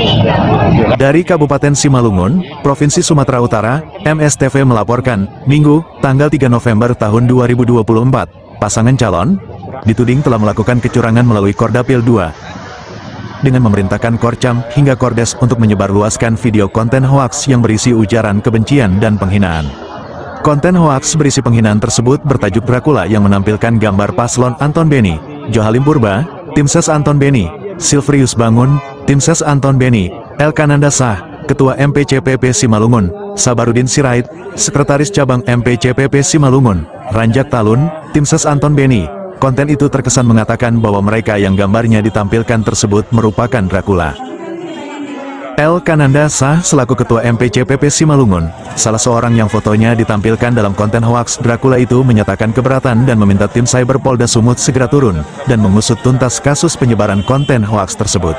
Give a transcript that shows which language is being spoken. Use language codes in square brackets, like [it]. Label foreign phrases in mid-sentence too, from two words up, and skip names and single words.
[id] Dari Kabupaten Simalungun, Provinsi Sumatera Utara, MSTV melaporkan, Minggu, tanggal 3 November tahun 2024, pasangan calon dituding telah melakukan kecurangan melalui Kordapil 2 dengan memerintahkan Korcam hingga Kordes untuk menyebarluaskan video konten hoaks yang berisi ujaran kebencian dan penghinaan. Konten hoaks berisi penghinaan tersebut bertajuk Dracula yang menampilkan gambar paslon Anton Beni, Johalim Purba, Tim Ses Anton Beni, Silvrius Bangun, Tim Ses Anton Beni, El Kananda Shah, Ketua MPCPP Simalungun, Sabarudin Sirait, Sekretaris Cabang MPCPP Simalungun, Ranjak Talun, Tim Ses Anton Beni. Konten itu terkesan mengatakan bahwa mereka yang gambarnya ditampilkan tersebut merupakan Dracula. El Kananda Shah selaku Ketua MPCPP Simalungun, salah seorang yang fotonya ditampilkan dalam konten hoaks Dracula itu, menyatakan keberatan dan meminta tim Cyber Polda Sumut segera turun dan mengusut tuntas kasus penyebaran konten hoaks tersebut.